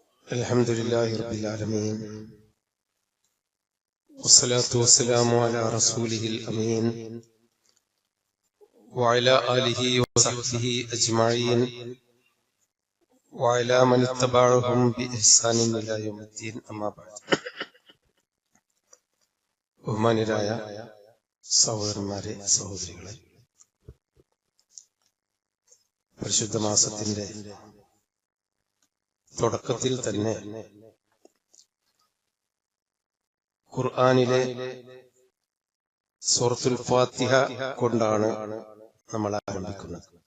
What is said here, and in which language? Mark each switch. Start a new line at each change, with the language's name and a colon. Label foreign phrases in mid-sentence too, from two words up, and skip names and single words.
Arabic: الحمد لله رب العالمين. والصلاة والسلام على رسوله الأمين. وعلى آله وصحبه أجمعين. وعلى من تبعهم بإحسان إلى يوم الدين. أما بعد.
Malayalam: ബഹുമാന്യരായ സഹോദരന്മാരെ, സഹോദരികളെ, പരിശുദ്ധ മാസത്തിന്റെ തുടക്കത്തിൽ തന്നെ ഖുർആനിലെ സൂറത്തുൽ ഫാത്തിഹ കൊണ്ടാണ് നമ്മൾ ആരംഭിക്കുന്നത്.